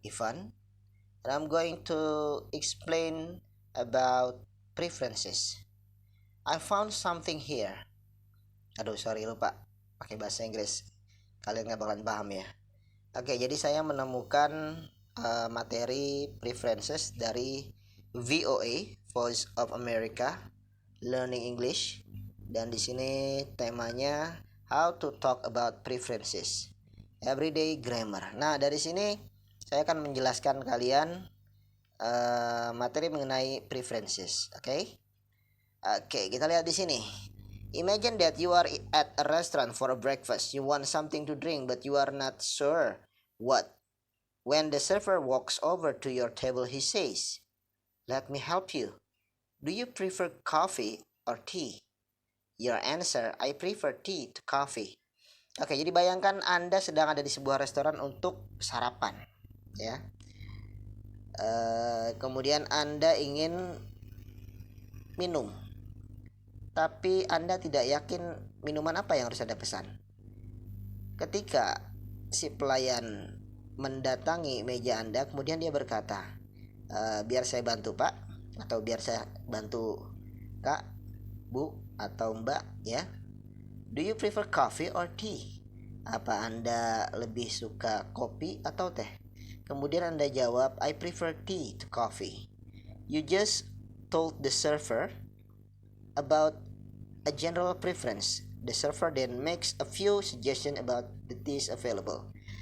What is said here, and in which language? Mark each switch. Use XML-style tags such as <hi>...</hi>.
<en>Ivan, and I'm going to explain about preferences. I found something here.</en> <id>Aduh, sorry lupa pakai bahasa Inggris. Kalian nggak bakalan paham ya. Oke, jadi saya menemukan materi preferences dari VOA, Voice of America, Learning English, dan di sini temanya How to Talk About Preferences.</id> <en>Everyday Grammar.</en> <id>Nah, dari sini saya akan menjelaskan kalian materi mengenai preferences. Oke? Okay? Oke, kita lihat di sini.</id> <en>Imagine that you are at a restaurant for a breakfast. You want something to drink, but you are not sure what. When the server walks over to your table, he says, "Let me help you. Do you prefer coffee or tea?" Your answer, "I prefer tea to coffee."</en> <id>Oke, jadi bayangkan Anda sedang ada di sebuah restoran untuk sarapan, ya. Kemudian Anda ingin minum, tapi Anda tidak yakin minuman apa yang harus Anda pesan. Ketika si pelayan mendatangi meja Anda, kemudian dia berkata, biar saya bantu Pak, atau biar saya bantu Kak, Bu, atau Mbak, ya.</id> <en>Do you prefer coffee or tea?</en> <id>Apa Anda lebih suka kopi atau teh? Kemudian Anda jawab,</id> <en>I prefer tea to coffee. You just told the server about a general preference. The server then makes a few suggestions about the teas available.</en>